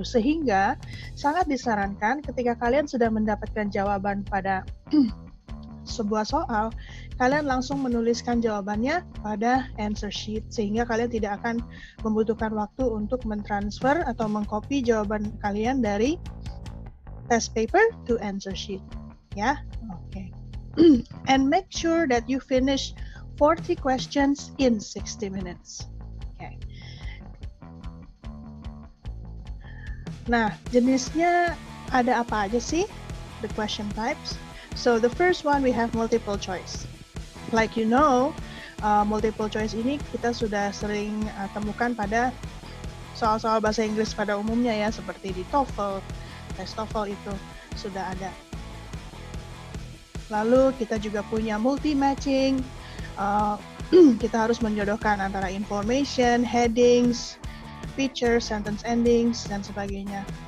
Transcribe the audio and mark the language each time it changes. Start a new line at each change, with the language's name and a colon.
Indonesian: Sehingga sangat disarankan ketika kalian sudah mendapatkan jawaban pada sebuah soal, kalian langsung menuliskan jawabannya pada answer sheet, sehingga kalian tidak akan membutuhkan waktu untuk mentransfer atau mengcopy jawaban kalian dari
English: test paper to answer sheet.
Indonesian: Ya, oke.
English: And make sure that you finish 40 questions in 60 minutes. Okay.
Indonesian: Nah, jenisnya ada apa aja sih?
English: The question types. So the first one we have multiple choice. Like you know,
Indonesian: multiple choice ini kita sudah sering temukan pada soal-soal bahasa Inggris pada umumnya ya, seperti di TOEFL, tes TOEFL itu sudah ada. Lalu kita juga punya multi-matching, kita harus menjodohkan antara information, headings, features, sentence endings, dan sebagainya.